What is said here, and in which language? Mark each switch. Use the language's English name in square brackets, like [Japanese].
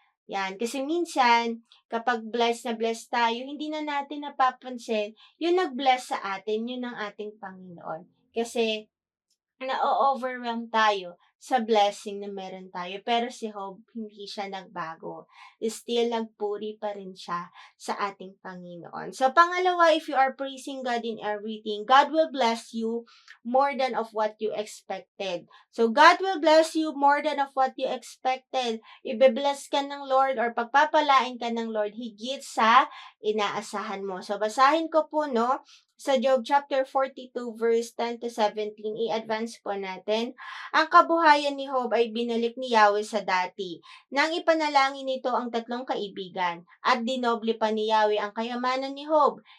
[Filipino] Yan, kasi minsan, kapag blessed na blessed tayo, hindi na natin napapansin, yung nag-bless sa atin, yun ang ating Panginoon. Kasi, na-overwhelm tayo sa blessing na meron tayo. Pero si Job, hindi siya nagbago. Still, nagpuri pa rin siya sa ating Panginoon. [English] So, [Filipino] pangalawa, [English] if you are praising God in everything, God will bless you more than of what you expected. So, God will bless you more than of what you expected. [Filipino] Ibe-bless ka ng Lord or pagpapalain ka ng Lord higit sa inaasahan mo. So, basahin ko po, no? Sa Job chapter 42 verse 10 to 17, i-advance po natin. Ang kabuhayan ni Job ay binalik ni Yahweh sa dati, nang ipanalangin nito ang tatlong kaibigan, at dinoble pa ni Yahweh ang kayamanan ni Job.